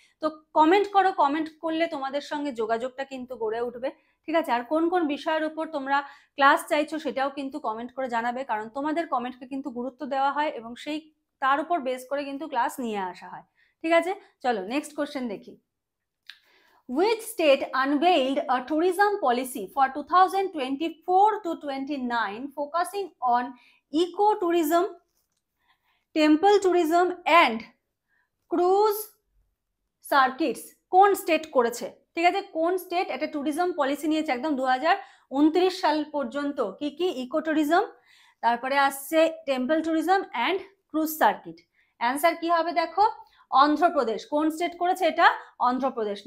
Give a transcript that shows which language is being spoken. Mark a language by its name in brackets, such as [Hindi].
[Bangla] তো কমেন্ট করো, কমেন্ট করলে তোমাদের সঙ্গে যোগাযোগটা কিন্তু গড়ে উঠবে, ঠিক আছে। আর কোন কোন বিষয়ের উপর তোমরা ক্লাস চাইছো সেটাও কিন্তু কমেন্ট করে জানাবে, কারণ তোমাদের কমেন্টকে কিন্তু গুরুত্ব দেওয়া হয় এবং সেই তার উপর বেস করে কিন্তু ক্লাস নিয়ে আসা হয়, ঠিক আছে। চলো নেক্সট কোশ্চেন দেখি। [English] Which state unveiled a tourism policy for 2024 to 29 focusing on eco-tourism, temple tourism and cruise circuits? [Bangla] কোন স্টেট করেছে, ঠিক আছে, কোন স্টেট একটা ট্যুরিজম পলিসি নিয়েছে একদম 2029 সাল পর্যন্ত? কি কি, ইকো ট্যুরিজম, তারপরে আসছে temple tourism and cruise circuit. Answer কি হবে দেখো, অন্ধ্রপ্রদেশ। কোন স্টেট করেছে এটা, অন্ধ্রপ্রদেশ।